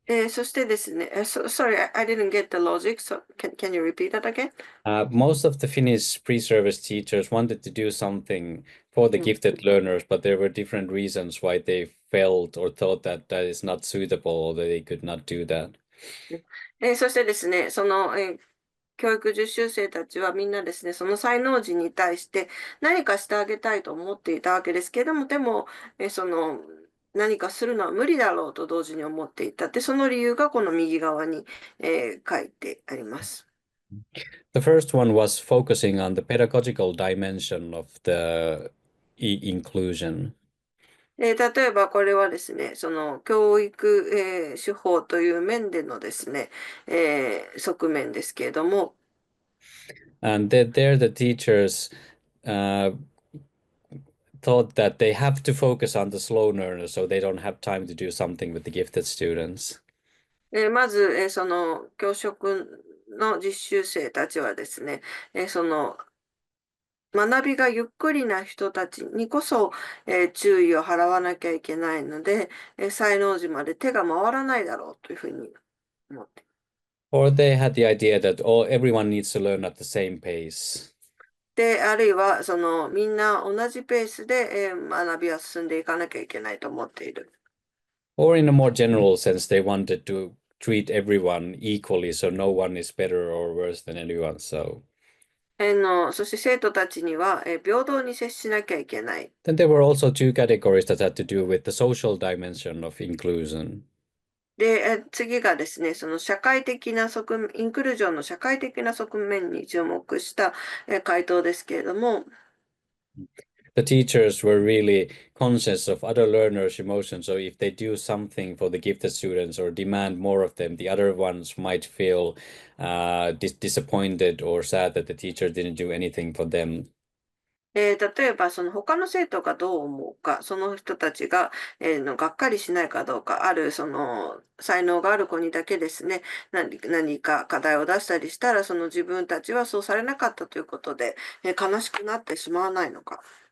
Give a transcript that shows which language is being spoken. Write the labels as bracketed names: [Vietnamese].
[Japanese] そしてですね、 [English] sorry, I didn't get the logic, so can you repeat that again? Most of the Finnish pre-service teachers wanted to do something for the gifted learners, but there were different reasons why they felt or thought that that is not suitable or that they could not do that. [Japanese] そしてですね、教育実習生たちはみんなですね、その才能児に対して何かしてあげたいと思っていたわけですけれども、でも、何かするのは無理だろうと同時に思っていた。で、その理由がこの右側に、書いてあります。 [English] The first one was focusing on the pedagogical dimension of the inclusion. [Japanese] 例えばこれはですね、その教育、手法という面でのですね、側面ですけれども、 [English] And there the teachers thought that they have to focus on the slow learners so they don't have time to do something with the gifted students. [Japanese] まず、その教職の実習生たちはですね、その学びがゆっくりな人たちにこそ、注意を払わなきゃいけないので、才能児まで手が回らないだろうというふうに思って。 [English] Or they had the idea that everyone needs to learn at the same pace. [Japanese] で、あるいは、みんな同じペースで、学びは進んでいかなきゃいけないと思っている。 [English] Or in a more general sense, they wanted to treat everyone equally, so no one is better or worse than anyone. So [Japanese] そして生徒たちには、平等に接しなきゃいけない。 [English] then there were also 2 categories that had to do with the social dimension of inclusion. [Japanese] で、次がですね、その社会的なインクルージョンの社会的な側面に注目した回答ですけれども、 [English] The teachers were really conscious of other learners' emotions. So if they do something for the gifted students or demand more of them, the other ones might feel disappointed or sad that the teacher didn't do anything for them. [Japanese] 例えば、その他の生徒がどう思うか、その人たちが、がっかりしないかどうか、才能がある子にだけですね、何か課題を出したりしたら、その自分たちはそうされなかったということで、悲しくなってしまわないのか。